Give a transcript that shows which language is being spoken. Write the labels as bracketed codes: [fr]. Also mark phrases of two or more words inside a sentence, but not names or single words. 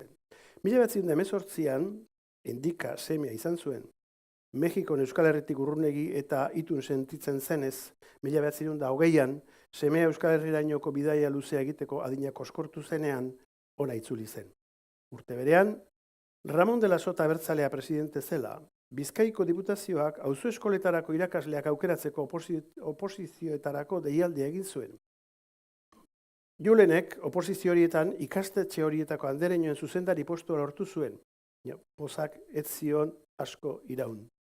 [eu] 1918an, Endika semea izan zuen. Mexikon Euskal Herritik urrunegi eta itun sentitzen zenez, 1920an, semea Euskal Herrirainoko bidaia luzea egiteko adina koskortu zenean, ona itzuli zen. Urte berean, Ramon de la Sota abertzalea presidente zela, Bizkaiko diputazioak auzo eskoletarako irakasleak aukeratzeko oposizioetarako deialdia egin zuen. Julenek oposizio horietan ikastetxe horietako andereñoen zuzendari postua lortu zuen. Pozak ez zion asko iraun.